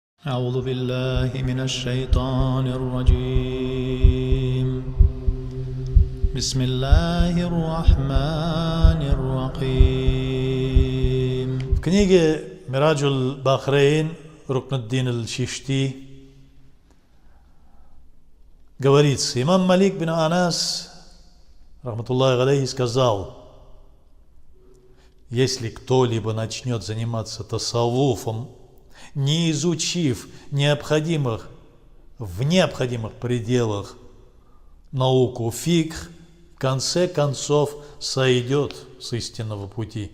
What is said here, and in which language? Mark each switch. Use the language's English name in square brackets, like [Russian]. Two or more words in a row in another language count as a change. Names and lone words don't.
[Arabic] أعوذ بالله من الشيطان الرجيم بسم الله الرحمن الرحيم. [Russian] В книге Мираджуль Бахрейн Рукнуддин аль-Чишти говорится, имам Малик бин Анас, [Arabic] رحمة الله عليه, [Russian] сказал: если кто-либо начнет заниматься тасаввуфом, не изучив в необходимых пределах науку фикх, в конце концов сойдет с истинного пути.